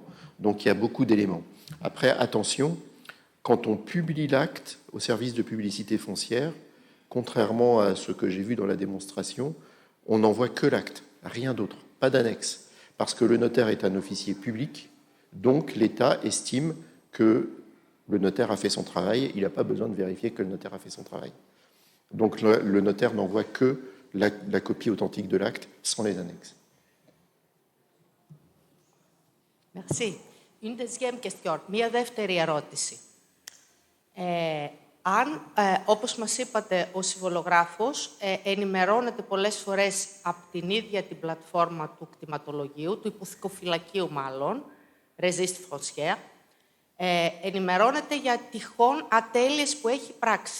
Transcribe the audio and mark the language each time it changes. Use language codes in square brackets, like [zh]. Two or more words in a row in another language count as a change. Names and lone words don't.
[fr] Donc il y a beaucoup d'éléments. Après, attention, quand on publie l'acte au service de publicité foncière, contrairement à ce que j'ai vu dans la démonstration, on n'envoie que l'acte, rien d'autre, pas d'annexe, parce que le notaire est un officier public, donc l'État estime que le notaire a fait son travail, il n'a pas besoin de vérifier que le notaire a fait son travail. Donc le notaire n'envoie que la copie authentique de l'acte sans les annexes. Merci. Une deuxième question. [el] Μία δεύτερη ερώτηση. Αν, όπως μας είπατε, ο συμβολογράφος ενημερώνεται πολλές φορές από την ίδια την πλατφόρμα του κτηματολογίου, του υποθηκοφυλακίου μάλλον, [fr] Resist Foncière, [el] ενημερώνεται για τυχόν ατέλειες που έχει πράξει.